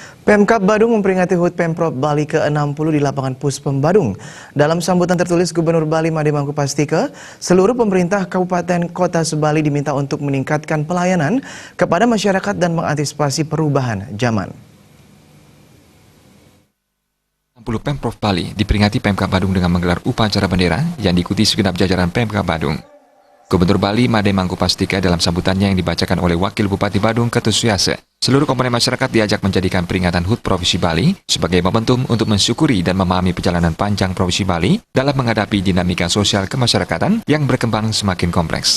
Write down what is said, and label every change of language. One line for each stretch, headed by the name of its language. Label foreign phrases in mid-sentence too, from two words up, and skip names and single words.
Indonesian: Pemkab Badung memperingati HUT Pemprov Bali ke-60 di lapangan Puspem Badung. Dalam sambutan tertulis Gubernur Bali Made Mangkupastika, seluruh pemerintah kabupaten kota sebali diminta untuk meningkatkan pelayanan kepada masyarakat dan mengantisipasi perubahan zaman. 60 Pemprov Bali diperingati Pemkab Badung dengan menggelar upacara bendera yang diikuti segenap jajaran Pemkab Badung. Gubernur Bali Made Mangkupastika dalam sambutannya yang dibacakan oleh Wakil Bupati Badung Ketut Suyase, seluruh komponen masyarakat diajak menjadikan peringatan HUT Provinsi Bali sebagai momentum untuk mensyukuri dan memahami perjalanan panjang Provinsi Bali dalam menghadapi dinamika sosial kemasyarakatan yang berkembang semakin kompleks.